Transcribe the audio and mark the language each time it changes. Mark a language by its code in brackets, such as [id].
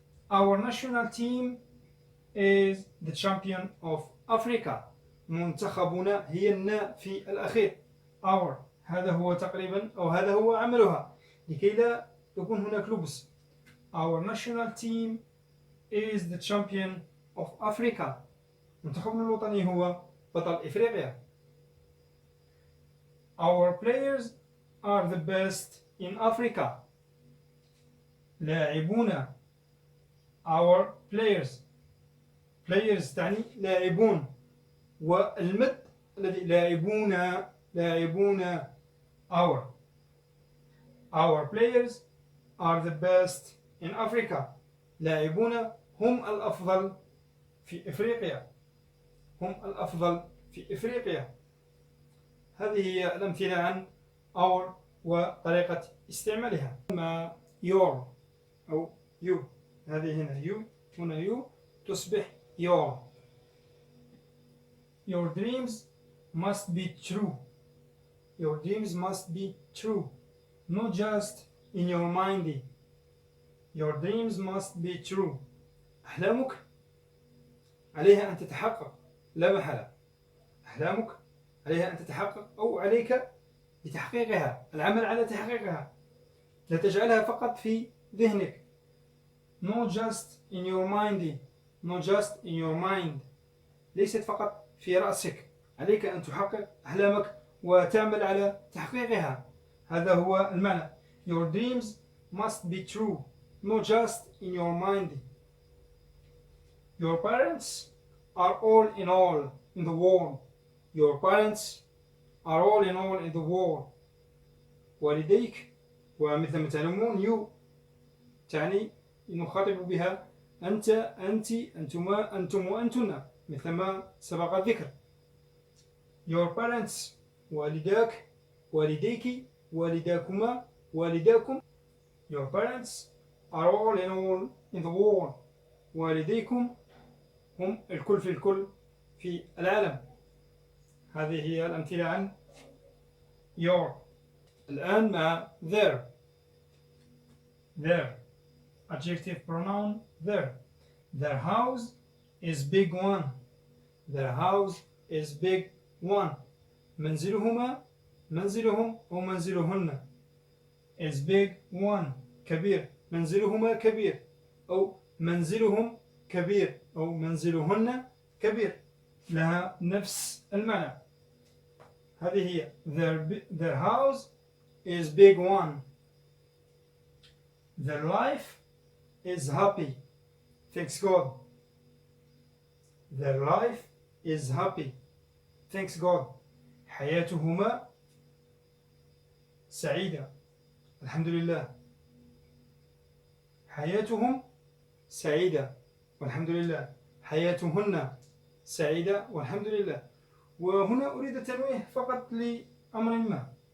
[en] Our national team is the champion of Africa. [ar] منتخبنا هي النا في الأخير. our هذا هو تقريبا أو هذا هو عملها لكي لا يكون هناك لبس. [en] Our national team is the champion of Africa. [ar] منتخبنا الوطني هو بطل إفريقيا. [en] Our players are the best in Africa. [ar] لاعبونا. [en] Our players [ar] تعني لاعبون. والمد الذي لاعبونا. [en] Our players are the best in Africa. [ar] لاعبون هم الأفضل في إفريقيا. هم الأفضل في إفريقيا. هذه هي الأمثلة عن our وطريقة استعمالها. أما your أو you، هذه هنا you، هنا you تصبح your. [en] Your dreams must be true. Your dreams must be true, not just in your mind. Your dreams must be true. [ar] أحلامك عليها أن تتحقق لا محالة. أحلامك عليها أن تتحقق أو عليك بتحقيقها، العمل على تحقيقها. لا تجعلها فقط في ذهنك. [en] Not just in your mind. Not just in your mind. [ar] ليست فقط في رأسك. عليك أن تحقق أحلامك وتعمل على تحقيقها. هذا هو المعنى. [en] Your dreams must be true, not just in your mind. Your parents are all in the world. Your parents are all in the world. [ar] والديك، ومثل ما تعلمون you تعني نخاطب بها أنت، أنت، أنتما، أنتم وأنتن، مثل ما سبق الذكر. [en] Your parents [ar] والداك، والديك، والداكما، والداكم. [en] Your parents are all in the world. [ar] والديكم هم الكل في الكل في العالم. هذه هي الأمثلة عن your. الآن مع their. [en] Their adjective pronoun their. Their house is big one. Their house is big one. [ar] منزلهما، منزلهم أو منزلهن [en] is big one [ar] كبير. منزلهما كبير أو منزلهم كبير أو منزلهن كبير، لها نفس المعنى. هذه هي [en] their house is big one. Their life is happy, thanks God. Their life is happy, thanks God. [ar] حياتهما سعيدة، الحمد لله. حياتهم سعيدة والحمد لله. حياتهن سعيدة والحمد لله. وهنا أريد التنويه فقط لأمر ما.